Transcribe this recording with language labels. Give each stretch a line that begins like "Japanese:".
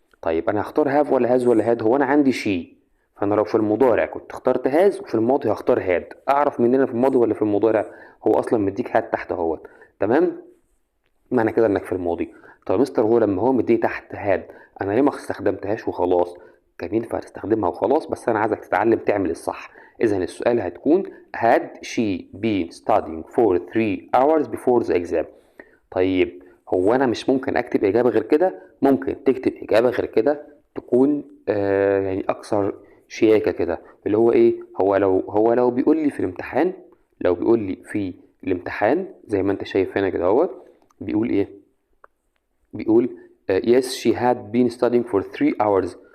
Arabic: طيب انا هختار هاف ولا هاز ولا هاد؟ هو انا عندي شي، فانا لو في المضارع كنت اخترت هاز، وفي الماضي هختار هاد. اعرف مننا في الماضي ولا في المضارع؟ هو اصلا مديك هاد تحت اهوت، تمام، معنى كده انك في الماضي. طب يا مستر هو لما هو مديه تحت هاد، انا ليه ما استخدمتهاش وخلاص؟ كان ينفع تستخدمها وخلاص، بس انا عايزك تتعلم تعمل الصح. اذا السؤال هتكون
English: had she been studying for 3 hours before the exam.
Arabic: طيب هو انا مش ممكن اكتب اجابه غير كده؟ ممكن تكتب اجابه غير كده تكون يعني اكثر شياكه كده، اللي هو ايه؟ هو لو بيقول لي في الامتحان، لو بيقول لي في الامتحان زي ما انت شايف هنا كده اهوت، بيقول ايه؟ بيقول
English: yes she had been studying for 3 hours